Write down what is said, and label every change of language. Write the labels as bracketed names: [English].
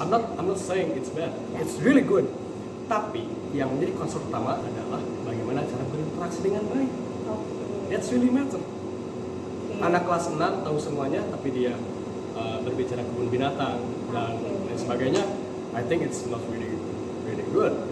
[English] I'm not saying it's bad, it's really good. [Indonesian] Tapi yang menjadi concern utama adalah bagaimana cara berinteraksi dengan baik. Oke. [English] That's really matter. [Indonesian] Oke. Anak kelas 6 tahu semuanya, tapi dia berbicara kebun binatang dan lain sebagainya. [English] I think it's not really good.